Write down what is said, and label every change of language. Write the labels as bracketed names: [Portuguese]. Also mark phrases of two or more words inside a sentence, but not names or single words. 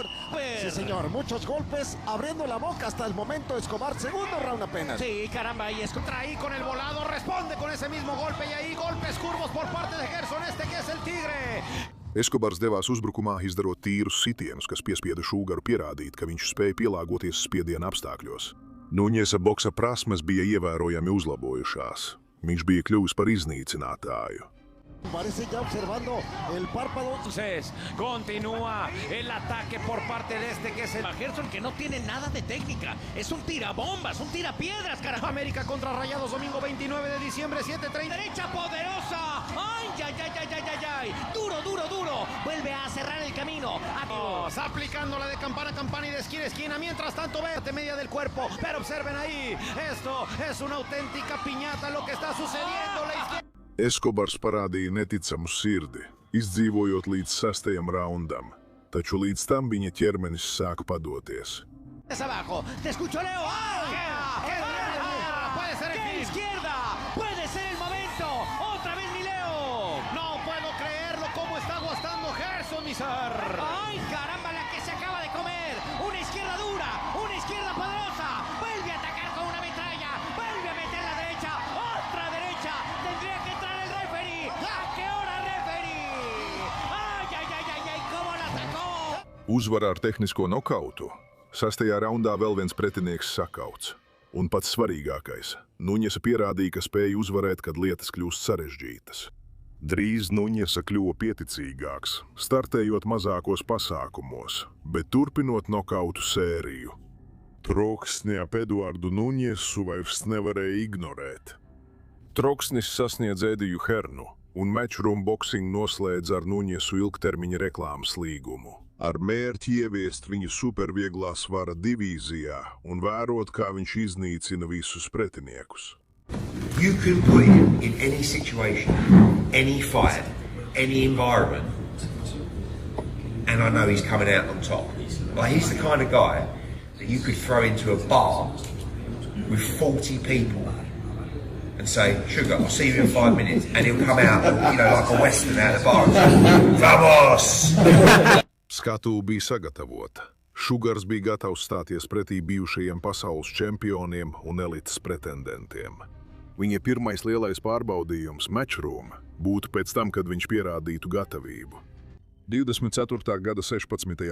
[Spanish] Sí, señor, muchos golpes, abriendo la boca hasta el momento Escobar, segundo round apenas. Sí, caramba, y contra ahí con el volado, responde con ese mismo golpe y ahí golpes curvos por parte de Gerson, que es el Tigre. [Latvian] Eskobars devās uzbrukumā, izdarot tīrus sitienus, kas piespieda Sugaru pierādīt, ka viņš spēja pielāgoties spiediena apstākļos. Nuņesa boksa prasmes bija ievērojami uzlabojušās. Viņš bija kļuvis par iznīcinātāju. [Spanish] Parece ya observando el párpado. Entonces, continúa el ataque por parte de este que es el Gerson, que no tiene nada de técnica. Es un tirabombas, un tirapiedras, carajo. América contra Rayados, domingo 29 de diciembre, 7:30. Derecha poderosa. ¡Ay, ay, ay, ay, ay, ay, ay! Duro, duro, duro. Vuelve a cerrar el camino. Aplicando la de campana a campana y de esquina a esquina. Mientras tanto, vete media del cuerpo. Pero observen ahí, esto es una auténtica piñata lo que está sucediendo. La izquierda. Eskobars parādīja neticamu sirdi, izdzīvojot līdz 6. raundam, taču līdz tam viņa ķermenis sāk padoties. Abajo, te escucho, Leo. Puede ser el fin. Izquierda, puede ser el momento. Otra vez mi Leo. No puedo creerlo, cómo está aguantando Gerson, mi ser. Ay, caramba, la que se acaba de comer. Una izquierda dura, una izquierda poderosa. Vuelve a atacar con una metralla. Vuelve a meter la derecha. Otra derecha. Tendría que entrar el referee. ¿A qué hora, referee? Ay, ay, ay, ay, ay, cómo la atacó. [Latvian] Uzvara ar tehnisko nokautu. 6. raundā vēl viens pretinieks sakauts. Un pats svarīgākais – Nuņesa pierādīja, ka spēja uzvarēt, kad lietas kļūst sarežģītas. Drīz Nuņesa kļuva pieticīgāks, startējot mazākos pasākumos, bet turpinot nokautu sēriju. Troksni ap Eduardu Nuņesu vairs nevarēja ignorēt. Troksnis sasniedz Ediju Hernu, un Matchroom Boxing noslēdz ar Nuņesu ilgtermiņa reklāmas līgumu. Ar mērķi ieviest viņu supervieglā svara divīzijā un vērot, kā viņš iznīcina visus pretiniekus. [English] You can put him in any situation, any fight, any environment, and I know he's coming out on top. Like, he's the kind of guy that you could throw into a bar with 40 people and say, "Sugar, I'll see you in 5 minutes," and he'll come out, like a western out of the bar and say, "Vamos!" [Latvian] Skatuve bija sagatavota. Sugars bija gatavs stāties pretī bijušajiem pasaules čempioniem un elites pretendentiem. Viņa pirmais lielais pārbaudījums Matchroom būtu pēc tam, kad viņš pierādītu gatavību. 24. gada 16.